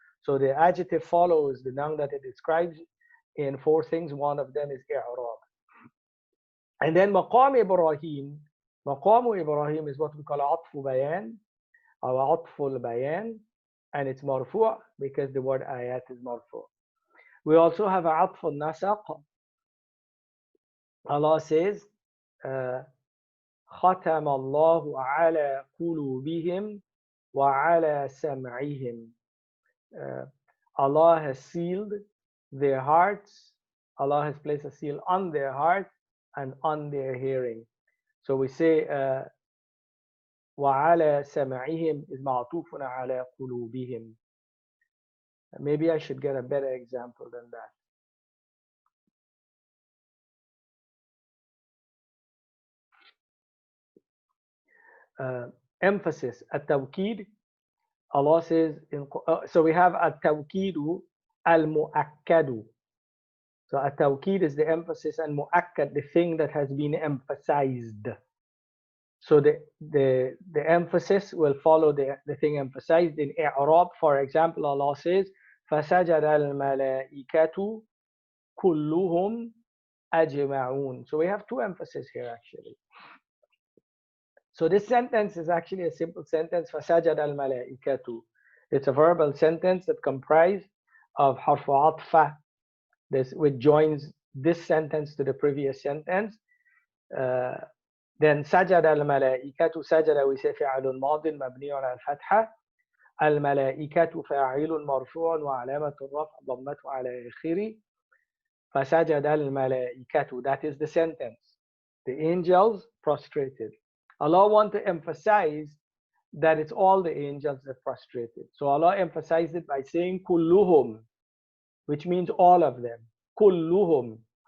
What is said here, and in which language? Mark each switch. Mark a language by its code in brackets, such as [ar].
[en] So the adjective follows the noun that it describes in four things. One of them is i'rab. And then maqam Ibrahim. Maqamu Ibrahim is what we call atfu bayan, or atful bayan, and it's marfu' because the word ayat is marfu'. We also have atfu nasaq. Allah says, [ar] ختم الله على قلوبهم وعلى سمعهم. [en] Allah has sealed their hearts. Allah has placed a seal on their heart and on their hearing. So we say [ar] وعلى سمعهم is معطوف على قلوبهم. [en] Maybe I should get a better example than that. Emphasis, التوكيد. Allah says, so we have التوكيد المؤكد. So التوكيد is the emphasis, and مؤكد, the thing that has been emphasized. So the emphasis will follow the thing emphasized. In i'rab, for example, Allah says, [ar] فَسَجَدَ الْمَلَائِكَةُ كُلُّهُمْ أَجْمَعُونَ. [en] So we have two emphases here actually. So this sentence is actually a simple sentence, [ar] فَسَجَدَ الْمَلَائِكَةُ. [en] It's a verbal sentence that comprises of harf atfa, which joins this sentence to the previous sentence. Then [ar] سجد الملائكة, سجد we say فعل ماض مبني على الفتحة. الملائكة فاعل مرفوع وعلامة الرفع ضمته على آخره. فسجد الملائكة, [en] that is the sentence. The angels prostrated. Allah wants to emphasize that it's all the angels that prostrated. So Allah emphasized it by saying كلهم, which means all of them. [ar] كلهم.